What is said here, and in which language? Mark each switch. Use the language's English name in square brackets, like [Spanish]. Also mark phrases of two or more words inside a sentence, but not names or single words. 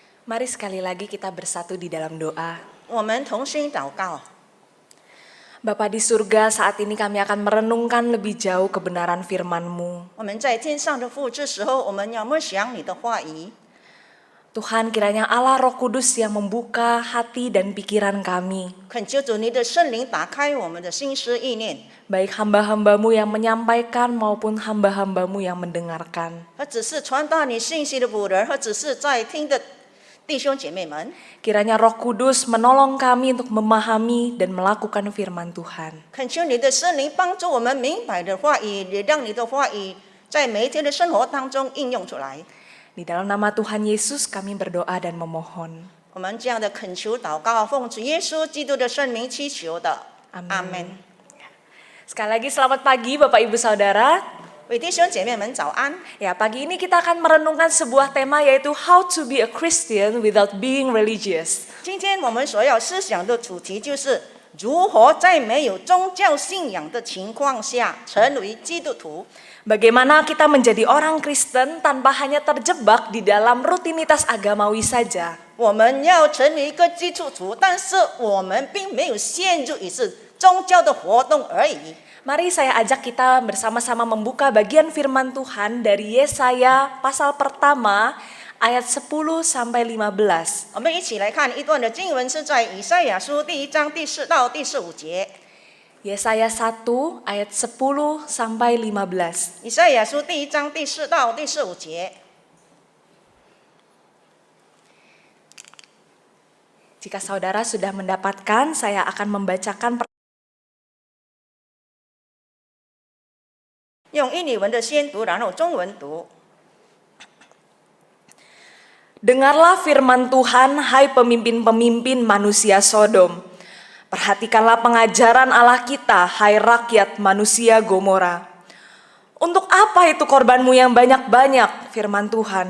[Indonesian] Mari sekali lagi kita bersatu di dalam doa. [Chinese] 我们同心祷告。 [Indonesian] Bapa di surga, saat ini kami akan merenungkan lebih jauh kebenaran firman-Mu. [Chinese] 我们在天上的父，这时候我们要默想你的话语。 [Indonesian] Tuhan, kiranya Allah Roh Kudus yang membuka hati dan pikiran kami. [Chinese] 恳求主你的圣灵打开我们的心思意念， [Indonesian] Baik hamba-hamba-Mu yang menyampaikan maupun hamba-hamba-Mu yang mendengarkan. [Chinese] 和只是传达你信息的仆人，和只是在听的弟兄姐妹们。 [Indonesian] Kiranya Roh Kudus menolong kami untuk memahami dan melakukan firman Tuhan. [Chinese] 恳求你的圣灵帮助我们明白的话语，也让你的话语在每一天的生活当中应用出来。 [Indonesian] Di dalam nama Tuhan Yesus kami berdoa dan memohon. [Chinese] 我们这样的恳求祷告，奉主耶稣基督的圣名祈求的， [Indonesian] Amin. [Chinese] 阿门。 [Indonesian] Sekali lagi selamat pagi Bapak Ibu Saudara. [Chinese] 为弟兄姐妹们早安。 [Indonesian] Ya, pagi ini kita akan merenungkan sebuah tema yaitu [English] How to be a Christian without being religious. [Chinese] 今天我们所要思想的主题就是如何在没有宗教信仰的情况下成为基督徒。 [Indonesian] Bagaimana kita menjadi orang Kristen tanpa hanya terjebak di dalam rutinitas agamawi saja. [Chinese] 我们要成为一个基督徒，但是我们并没有陷入于是宗教的活动而已。 [Indonesian] Mari saya ajak kita bersama-sama membuka bagian firman Tuhan dari Yesaya pasal pertama ayat 10 sampai 15. [Chinese] 我们一起来看一段的经文，是在以赛亚书第1章第4到第15节。 [Indonesian] Yesaya 1 ayat 10 sampai 15. [Chinese] 以赛亚书第1章第4到第15节。 [Indonesian] Jika saudara sudah mendapatkan, saya akan membacakan [Chinese] 用印尼文的先读，然后中文读。 [Indonesian] Dengarlah firman Tuhan, hai pemimpin-pemimpin manusia Sodom. Perhatikanlah pengajaran Allah kita, hai rakyat manusia Gomora. Untuk apa itu korbanmu yang banyak-banyak, firman Tuhan?